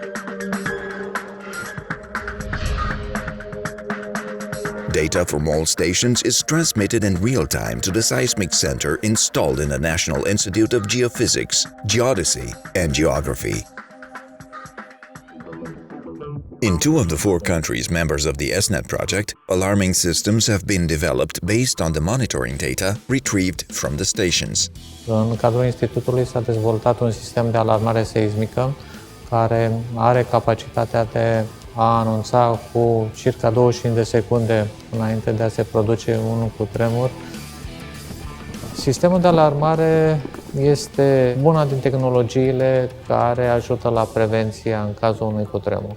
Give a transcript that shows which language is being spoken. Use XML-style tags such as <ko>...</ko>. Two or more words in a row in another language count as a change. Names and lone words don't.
<en>Data from all stations is transmitted in real time to the seismic center installed in the National Institute of Geophysics, Geodesy, and Geography. In 2 of the 4 countries members of the ESNet project, alarming systems have been developed based on the monitoring data retrieved from the stations.</en> <ro>În cadrul institutului s-a dezvoltat un sistem de alarmare seismică care are capacitatea de a anunța cu circa 25 de secunde înainte de a se produce unul cutremur. Sistemul de alarmare este una din tehnologiile care ajută la prevenția în cazul unui cutremur.</ro>